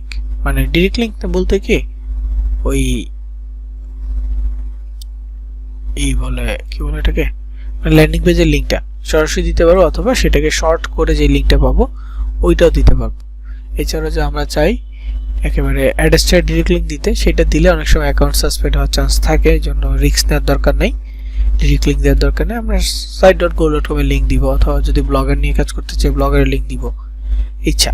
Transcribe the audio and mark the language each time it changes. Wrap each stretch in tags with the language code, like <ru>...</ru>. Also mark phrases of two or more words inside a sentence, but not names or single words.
<bn>মানে</bn> <en>direct link</en> <bn>বলতে কি ওই কি বলে এটাকে, মানে</bn> <en>landing pageের linkটা</en> <bn>সরাসরি দিতে পারবো, অথবা সেটাকে শর্ট করে যে লিংকটা পাবো ওইটাও দিতে পারবো। এছাড়া যে আমরা চাই একেবারে অ্যাড্রেসটা</bn> <en>direct link</en> <bn>দিতে, সেটা দিলে অনেক সময়</bn> <en>account suspend</en> <bn>হওয়ার চান্স থাকে, এই জন্য রিস্ক নেওয়ার দরকার নেই,</bn> <en>direct link</en> <bn>দেওয়ার দরকার নেই। আমরা site.go.com এর লিংক দিব, অথবা যদি ব্লগার নিয়ে কাজ করতে চাই ব্লগারের লিংক দিব ইচ্ছা।</bn>